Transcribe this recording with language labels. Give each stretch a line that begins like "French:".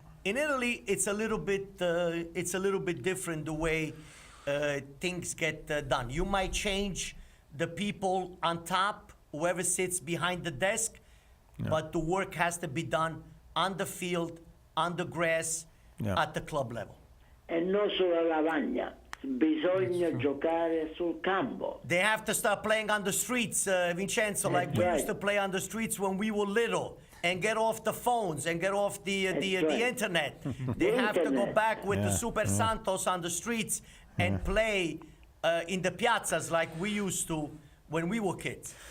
English: In Italy, it's a little bit different the way things get done. You might change the people on top, whoever sits behind the desk, but the work has to be done on the field, on the grass, Yeah. at the club level.
Italian: E non sulla lavagna, bisogna giocare sul campo.
English: They have to start playing on the streets, Vincenzo, like we right. used to play on the streets when we were little, and get off the phones and get off the right. internet. They have to go internet. back with the Super Santos on the streets and play in the piazzas like we used to when we were kids.